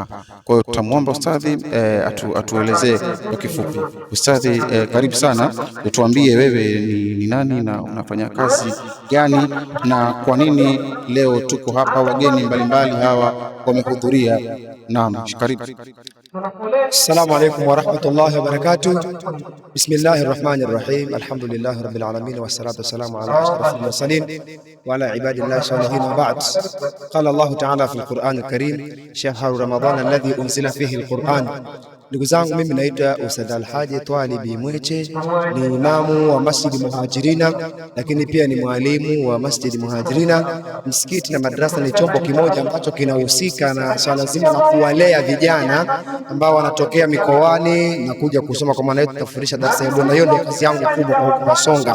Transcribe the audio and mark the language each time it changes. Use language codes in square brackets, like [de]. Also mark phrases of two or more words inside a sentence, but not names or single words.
[sw] Kwa hiyo tutamuomba ustadhi atuelezee kwa kifupi. Ustadhi, karibu sana, utuambie wewe ni nani na unafanya kazi gani na kwa nini leo tuko hapa, wageni mbalimbali hawa wamehudhuria. Naam, karibu. [ar] السلام عليكم ورحمة الله وبركاته. بسم الله الرحمن الرحيم. الحمد لله رب العالمين والصلاة والسلام على أشرف المرسلين وعلى عباد الله الصالحين وبعد. قال الله تعالى في القرآن الكريم، شهر رمضان الذي أنزل فيه القرآن. [sw] Ndugu zangu, mimi naitwa Ustadh Alhaji Twalibi Mweche, ni imamu wa Masjid Muhajirina, lakini pia ni mwalimu wa Masjid Muhajirina. Msikiti na madrasa ni chombo kimoja ambacho kinahusika na swala zima la kuwalea vijana ambao wanatokea mikoani na kuja kusoma, kwa maana yetu tutafundisha darasa hilo, na hiyo ndio kazi yangu kubwa kwa huko Mwasonga.